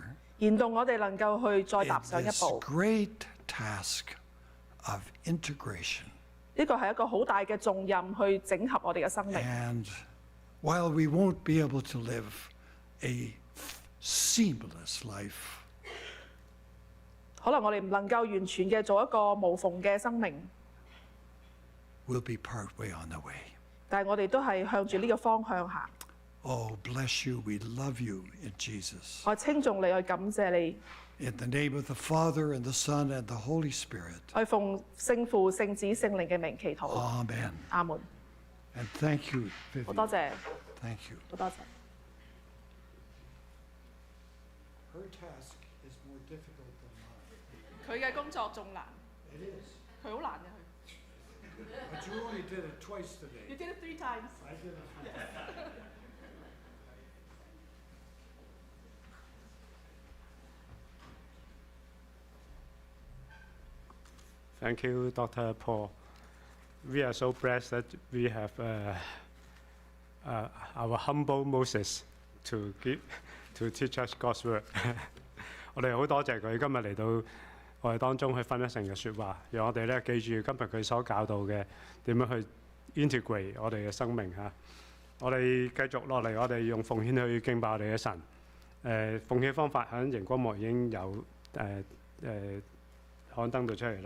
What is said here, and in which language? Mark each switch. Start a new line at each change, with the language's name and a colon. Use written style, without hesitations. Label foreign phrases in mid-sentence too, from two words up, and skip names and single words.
Cantonese: 燃動我哋能夠去再 in 踏上一 this 步。
English: great task of integration.
Cantonese: 呢個係一個好大嘅重任，去整合我哋嘅生命。
English: And while we won't be able to live a seamless life,
Cantonese: 可能我哋唔能夠完全嘅做一個無縫嘅生命，
English: we'll be partway on the way.
Cantonese: 但係我哋都係向住呢個方向行。
English: Oh, bless you. We love you in Jesus.
Cantonese: 我稱頌你，去感謝你，
English: In the name of the Father, and the Son, and the Holy Spirit.
Cantonese: 去奉聖父、聖子、聖靈嘅名祈禱。
English: Amen.
Cantonese: 阿門。
English: And thank you,
Cantonese: 好多 Vivian. 謝，
English: Thank you.
Cantonese: 好多謝。
English: Her task is more difficult than mine.
Cantonese: 佢嘅工作仲難，
English: It is.
Cantonese: 佢好難嘅佢。
English: But you only did it twice today. You did it 3 times. I did it 3 times. Thank you, Dr. Paul. We are so blessed that we have our humble Moses to teach us God's word.
Cantonese: 我哋好多謝佢今日嚟到我哋當中去分一成嘅説話，讓我哋咧記住今日佢所教導嘅點樣去 integrate 我哋嘅生命嚇。我哋繼續落嚟，我哋用奉獻去敬拜我哋嘅神。奉獻方法喺熒光幕已經有刊登到出嚟啦。